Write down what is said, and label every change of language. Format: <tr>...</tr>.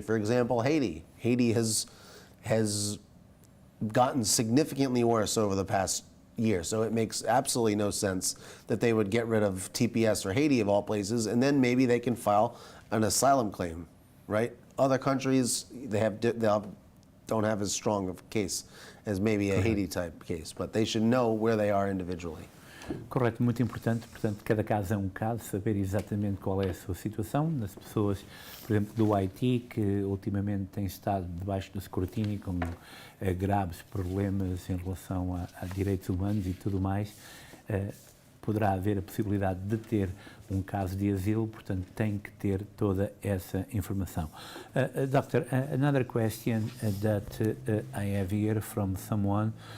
<en>For example, Haiti. Haiti has gotten significantly worse over the past year, so it makes absolutely no sense that they would get rid of TPS for Haiti of all places, and then maybe they can file an asylum claim, right? Other countries, they don't have as strong of a case as maybe a Haiti type case, but they should know where they are individually.</en> <pt>Correto, muito importante. Portanto, cada caso é um caso, saber exatamente qual é a sua situação. Das pessoas, por exemplo, do Haiti, que ultimamente têm estado debaixo do escrutínio com graves problemas em relação a direitos humanos e tudo mais, poderá haver a possibilidade de ter um caso de asilo, portanto, tem que ter toda essa informação.</pt> <en>Doctor, another question that I have here from someone.</en>